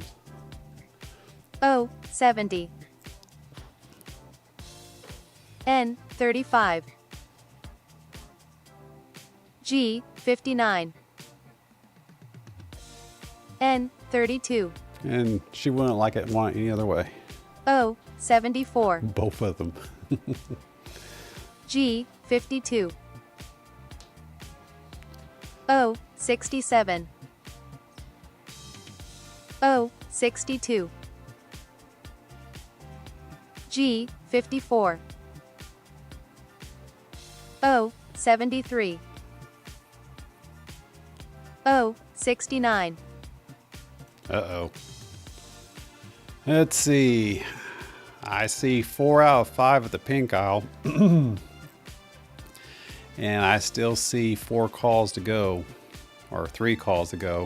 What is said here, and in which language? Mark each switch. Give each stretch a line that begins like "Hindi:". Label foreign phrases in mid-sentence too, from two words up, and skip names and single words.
English: O, 70. N, 35. G, 59. N, 32. And she wouldn't like it want any other way. O, 74. Both of them. G, 52. O, 67. O, 62. G, 54. O, 73. O, 69. Uh-oh. Let's see. I see 4 out of 5 at the pink aisle. And I still see 4 calls to go. Or 3 calls to go.